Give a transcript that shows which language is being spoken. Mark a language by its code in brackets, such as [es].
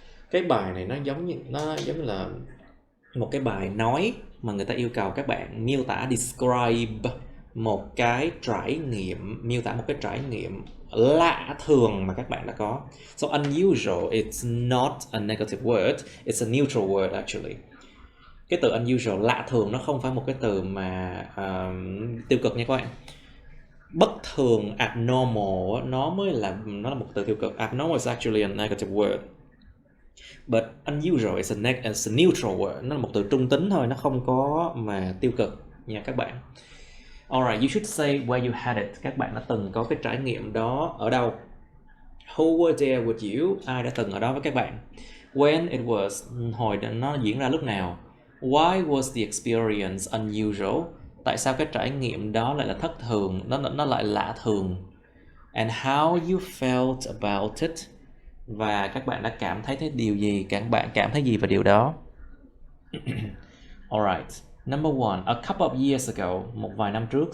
[vi] Cái bài này nó giống như là một cái bài nói mà người ta yêu cầu các bạn miêu tả, describe một cái trải nghiệm, miêu tả một cái trải nghiệm lạ thường mà các bạn đã có. [en] So unusual, it's not a negative word, it's a neutral word actually. [vi] Cái từ unusual, lạ thường, nó không phải một cái từ mà tiêu cực nha các bạn. Bất thường, abnormal, nó là một từ tiêu cực. [en] Abnormal is actually a negative word. But unusual is a neutral word. [vi] Nó là một từ trung tính thôi, nó không có mà tiêu cực nha các bạn. [en] Alright, you should say where you had it. [vi] Các bạn đã từng có cái trải nghiệm đó ở đâu? [en] Who were there with you? [vi] Ai đã từng ở đó với các bạn? [en] When it was, [vi] hồi nó diễn ra lúc nào? [en] Why was the experience unusual? [vi] Tại sao cái trải nghiệm đó lại là thất thường, nó lại lạ thường? [en] And how you felt about it? [vi] Và các bạn đã cảm thấy điều gì? Các bạn cảm thấy gì về điều đó? [en] Alright, number one, a couple of years ago, [vi] một vài năm trước.